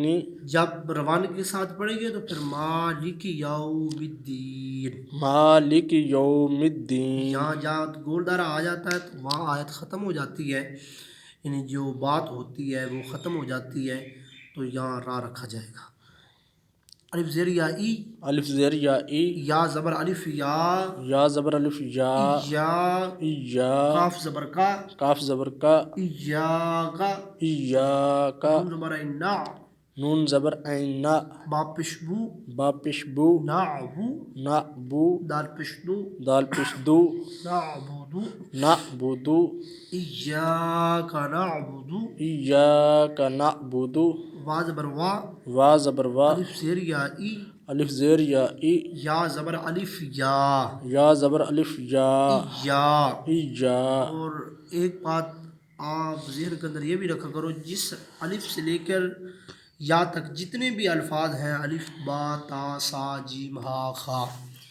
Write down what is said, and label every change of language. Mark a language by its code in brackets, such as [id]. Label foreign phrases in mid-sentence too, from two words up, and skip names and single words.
[ur] جب روانگی کے ساتھ پڑھیں گے تو پھر [ar] مالک یوم الدین. مالک یوم الدین. [ur] یہاں جہاں گول دارہ آ جاتا ہے تو وہاں آیت ختم ہو جاتی ہے، یعنی جو بات ہوتی ہے وہ ختم ہو جاتی ہے، تو یہاں را رکھا جائے گا. الف زیر یا ای، الف زیر یا ای، یا زبر الف یا، یا زبر الف یا، یا، یا، کاف زبر کا، کاف زبر کا، [ar] ایاگا، ایاکا، [ur] نون زبر نا، نون زبر عین نا، با پشبو، با پشبو، [ar] نعبو، نعبو، [ur] دال پشدو، دال پشدو، [ar] نعبدو، نعبدو، ایاک نعبدو، ایاک نعبدو، [ur] وا زبر وا، وا زبر وا، الف زیر یا ای، الف زیر یا ای، یا زبر الف یا، یا زبر الف یا، یا. [ar] ایا. [ur] اور ایک بات آپ ذہن کے اندر یہ بھی رکھا کرو، جس الف سے لے کر یا تک جتنے بھی الفاظ ہیں، الف با تا سا جیم ہا خا،